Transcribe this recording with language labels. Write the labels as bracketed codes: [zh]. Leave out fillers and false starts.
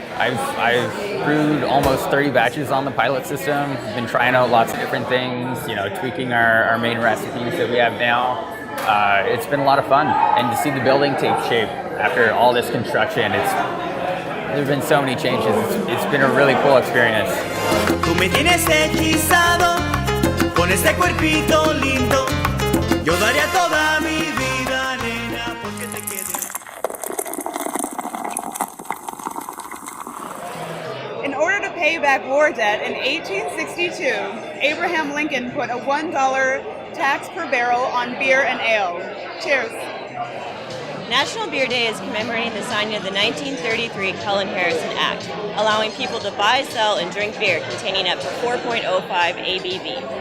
[en] I've brewed almost 30 batches on the pilot system. Been trying out lots of different things, tweaking our main recipes that we have now. It's been a lot of fun, and to see the building take shape after all this construction, there's been so many changes. It's been a really cool experience. [es] Tú me tienes hechizado con este cuerpito lindo. Yo daría toda mi vida, nena, porque te quede. [en] In order to pay back war debt in 1862, Abraham Lincoln put a $1 tax per barrel on beer and ale. Cheers. National Beer Day is commemorating the signing of the 1933 Cullen-Harrison Act, allowing people to buy, sell, and drink beer containing up to 4.05 ABV.